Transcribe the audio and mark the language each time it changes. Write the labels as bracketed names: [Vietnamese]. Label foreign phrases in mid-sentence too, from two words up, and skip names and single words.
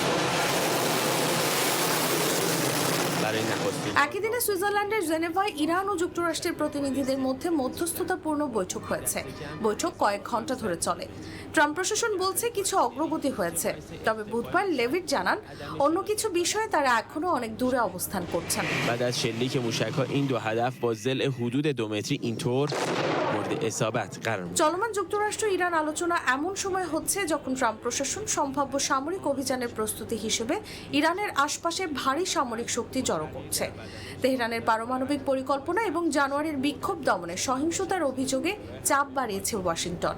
[Bangla] একই দিনে সুইজারল্যান্ডের জেনেভায় ইরান ও যুক্তরাষ্ট্রের প্রতিনিধিদের মধ্যে মধ্যস্থতাপূর্ণ বৈঠক হয়েছে। বৈঠক কয়েক ঘন্টা ধরে চলে। ট্রাম্প প্রশাসন বলছে কিছু অগ্রগতি হয়েছে, তবে বুধবার লেভিট জানান অন্য কিছু বিষয়ে তারা এখনো অনেক দূরে অবস্থান করছেন। [Persian] بعد از شلیک موشک‌ها این دو هدف با ضلع حدود 2 متری اینطور مورد اصابت قرار می‌گیرند. [Bangla] চলমান যুক্তরাষ্ট্র ইরান আলোচনা এমন সময় হচ্ছে যখন ট্রাম্প প্রশাসন সম্ভাব্য সামরিক অভিযানের প্রস্তুতি হিসেবে ইরানের আশপাশে ভারী সামরিক শক্তি জড়ো করছে। তেহরানের পারমাণবিক পরিকল্পনা এবং জানুয়ারির বিক্ষোভ দমনে সহিংসতার অভিযোগে চাপ বাড়িয়েছে ওয়াশিংটন।